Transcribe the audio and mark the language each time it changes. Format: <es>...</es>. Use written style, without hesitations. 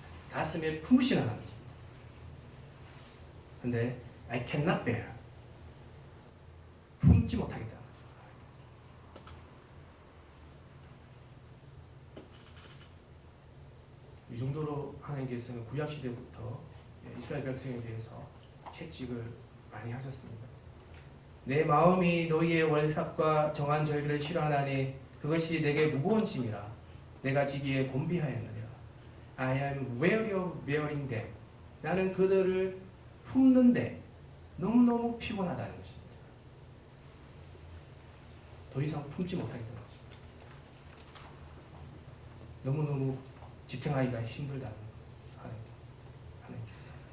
<ko>가슴에 품으시라 하셨습니다. 근데</ko> <en>I cannot bear.</en> <ko>품지 못하겠다는 거죠. 이 정도로 하나님께서는 구약 시대부터 이스라엘 백성에 대해서 채찍을 많이 하셨습니다. 내 마음이 너희의 월삭과 정한 절기를 싫어하나니 그것이 내게 무거운 짐이라. 내가 지기에 곤비하였느니라.</ko> <en>I am weary of bearing them.</en> <ko>나는 그들을 품는데 너무너무 피곤하다는 것입니다. 더 이상 품지 못하겠다는 것입니다. 너무너무 지탱하기가 힘들다는 것입니다. 하나님께서.</ko>